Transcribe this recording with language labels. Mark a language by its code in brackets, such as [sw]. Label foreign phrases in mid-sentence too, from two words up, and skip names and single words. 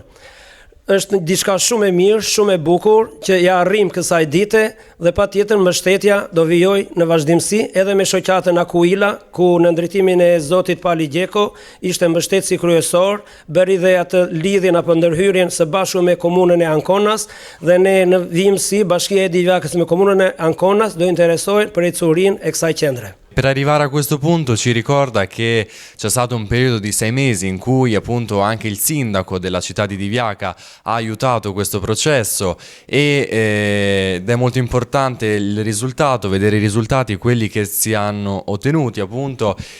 [sq] Është diçka shumë e mirë, shumë e bukur që ja arrim kësaj dite dhe patjetër mbështetja do vijoj në vazhdimsi edhe me shoqatën Akuila, ku në ndërtimin e zotit Pali Gjeko ishte mbështetësi kryesor, bëri dhe atë lidhjen apo ndërhyrjen së bashku me komunën e Ankonas dhe ne në vimësi Bashkia e Divjakës me komunën e Ankonas do interesojnë për ecurinë e kësaj qendre. [it] Per arrivare a questo punto ci ricorda che c'è stato un periodo di 6 mesi in cui appunto anche il sindaco della città di Divjaka ha aiutato questo processo ed è molto importante il risultato, vedere i risultati, quelli che si hanno ottenuti appunto